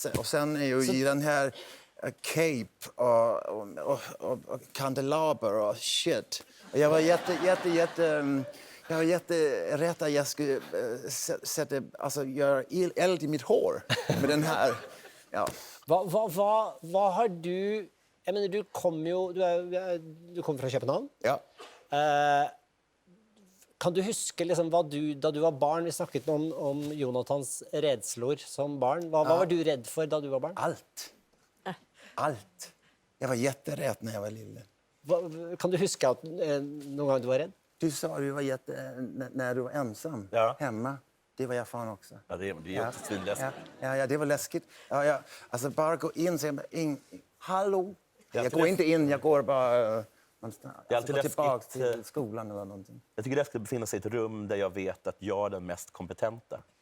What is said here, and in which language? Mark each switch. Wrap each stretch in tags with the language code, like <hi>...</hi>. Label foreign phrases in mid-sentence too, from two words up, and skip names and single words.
<sv>Och sen är ju i den här cape och kandelaber och shit. Och jag var jag var jätterädd att jag skulle göra eld i mitt hår med den här. Ja. Vad har du... Jag menar, du kommer fra København. Ja.</sv> <no>Kan du huske liksom, da du var barn, vi snakket om Jonathans redslor som barn. Hva var du redd for da du var barn?</no> <sv>Allt. Jag var jätterädd när jag var lille.</sv> <no>Kan du huske at noen gang du var redd?</no> <sv>Du sa du var när du var ensam hemma. Det var jag fan också. Ja, det är också svinläskigt. Ja, det var läskigt. Ja, alltså bara gå in och säga hallå. Jag går inte in, jag går bara gå tillbaka till skolan eller någonting. Jag tycker det är läskigt att befinna sig i ett rum där jag vet att jag är den mest kompetenta.</sv>